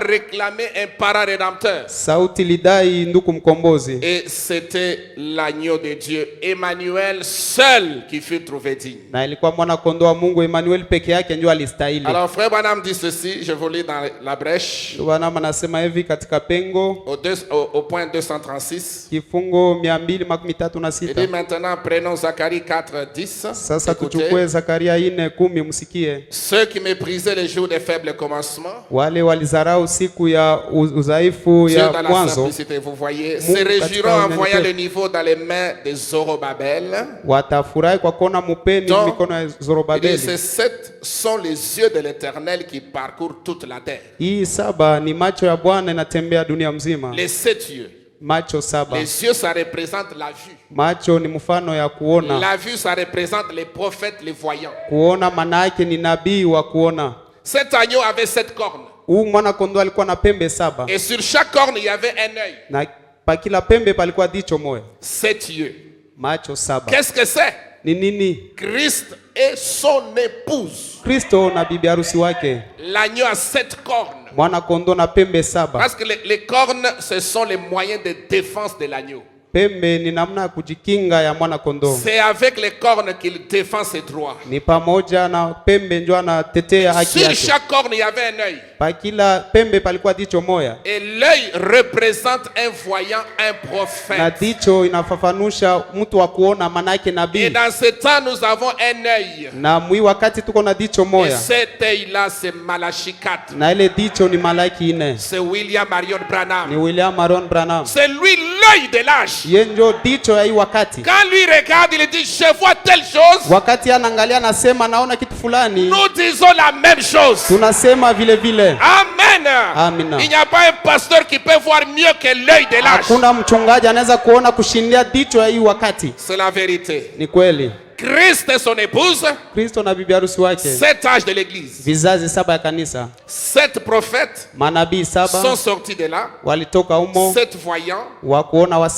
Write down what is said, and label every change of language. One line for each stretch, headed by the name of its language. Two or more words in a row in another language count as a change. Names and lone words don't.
Swahili: kitabu.
French: réclamait un parent rédempteur.
Swahili: Sauti lidai ndugu mkombozi,
French: Et c'était l'agneau de Dieu, Emmanuel seul, qui fut trouvé digne.
Swahili: na ilikuwa mwana kondoo wa Mungu Emmanuel peke yake ndio alistahili.
French: Alors, Frère Branham dit ceci, je vous lis dans la brèche,
Swahili: Bwana anasema hivi katika pengo
French: au point 236.
Swahili: kifungo
French: Il dit 236. maintenant, prenons Zacharie 4, 10.
Swahili: Sasa
French: Écoutez.
Swahili: tuchukue Zakaria 4:10, msikie.
French: Ceux qui méprisaient les jours des faibles commencements,
Swahili: Wale walizarau siku ya udhaifu
French: Dieu
Swahili: ya
French: dans la
Swahili: mwanzo
French: simplicité, vous voyez,
Swahili: Mungu
French: se
Swahili: katika
French: réjouiront en voyant
Swahili: unyenyekevu.
French: le niveau dans les mains de Zorobabel.
Swahili: watafurahi kwa kuona mupeni
French: Donc,
Swahili: mikono ya
French: Il dit,
Swahili: Zorobabeli.
French: ces 7 sont les yeux de l'Éternel qui parcourent toute la terre.
Swahili: Hii 7 ni macho ya Bwana inatembea dunia mzima.
French: Les 7 yeux.
Swahili: Macho 7.
French: Les yeux, ça représente la vue.
Swahili: Macho ni mfano ya kuona.
French: La vue, ça représente les prophètes, les voyants.
Swahili: Kuona maana yake ni nabii wa kuona.
French: Cet agneau avait 7 cornes.
Swahili: Huu mwana kondoo alikuwa na pembe 7.
French: Et sur chaque corne, il y avait un œil.
Swahili: Na pa kila pembe palikuwa jicho moja.
French: 7 yeux.
Swahili: Macho 7.
French: Qu'est-ce que c'est?
Swahili: Ni nini?
French: Christ et son épouse.
Swahili: Kristo na bibi harusi wake.
French: L'agneau a 7 cornes.
Swahili: Mwana kondoo na pembe 7.
French: Parce que les cornes, ce sont les moyens de défense de l'agneau.
Swahili: Pembe ni namna ya kujikinga ya mwana kondoo.
French: C'est avec les cornes qu'il défend ses droits.
Swahili: Ni pamoja na pembe ndio anatetea haki
French: Sur
Swahili: yake.
French: chaque corne, il y avait un œil.
Swahili: Pa kila pembe palikuwa jicho moja.
French: Et l'œil représente un voyant, un
Swahili: Na
French: prophète.
Swahili: jicho inafafanusha mtu wa kuona maana yake
French: Et
Swahili: nabii.
French: dans ce temps, nous avons un œil.
Swahili: Na mwi wakati tuko na jicho
French: Et
Swahili: moja.
French: cet œil-là, c'est Malachie 4.
Swahili: Na ile jicho ni Malaki 4.
French: C'est William Marion
Swahili: Ni
French: Branham. William Marion Branham. C'est lui l'œil de l'âge.
Swahili: Yeye ndio jicho ya hii wakati.
French: Quand lui regarde, il dit, je vois telle chose.
Swahili: Wakati anaangalia anasema naona kitu fulani.
French: Nous disons la même chose.
Swahili: Tunasema vile vile.
French: Amen.
Swahili: Amina.
French: Il n'y a pas un pasteur qui peut voir mieux que l'œil de l'âge.
Swahili: Hakuna mchungaji anaweza kuona kushindia jicho ya hii wakati.
French: C'est la vérité.
Swahili: Ni kweli.
French: Christ et son épouse,
Swahili: Kristo na bibi harusi wake.
French: 7 âges de l'église.
Swahili: Vizazi 7 ya kanisa.
French: 7 prophètes
Swahili: Manabii
French: sont 7 sortis de là.
Swahili: walitoka humo
French: 7 voyants,
Swahili: wa kuona wa 7.